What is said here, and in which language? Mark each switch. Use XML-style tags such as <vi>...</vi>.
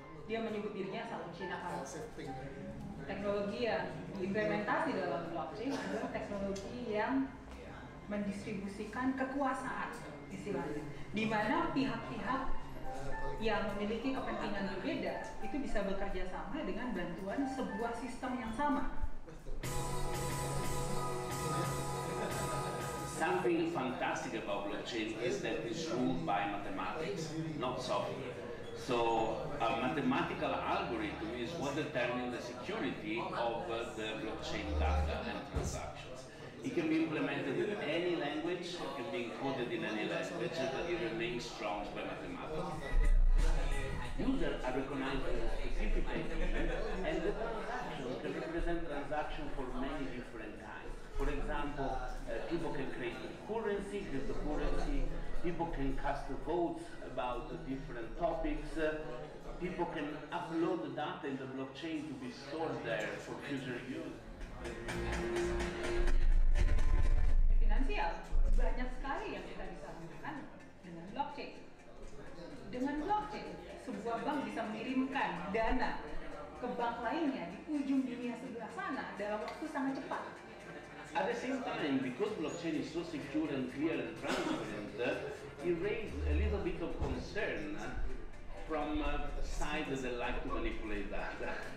<id>Dia menyebut dirinya Salam Cina. Teknologi yang diimplementasi dalam blockchain adalah teknologi yang mendistribusikan kekuasaan, istilahnya, di mana pihak-pihak yang memiliki kepentingan berbeda itu bisa bekerja sama dengan bantuan sebuah sistem yang sama.</id> <en>Something fantastic about blockchain is that it's ruled by mathematics, not software. So a mathematical algorithm is what determines the security of the blockchain data and transactions. It can be implemented in any language, it can be encoded in any language, but it remains strong by mathematics. Users are recognized as a specific entity, and the transaction can represent transaction for many different kinds. For example, people can create the currency, people can cast votes about the different topics, people can upload the data in the blockchain to be stored there for future use.</en> <id>Finansial, banyak sekali yang kita bisa lakukan dengan blockchain. Dengan blockchain, sebuah bank bisa mengirimkan dana ke bank lainnya di ujung dunia sebelah sana dalam waktu sangat cepat.</id> <en>At the same time, because blockchain is so secure and clear and transparent, it raised a little bit of concern from sides that like to manipulate data.</en>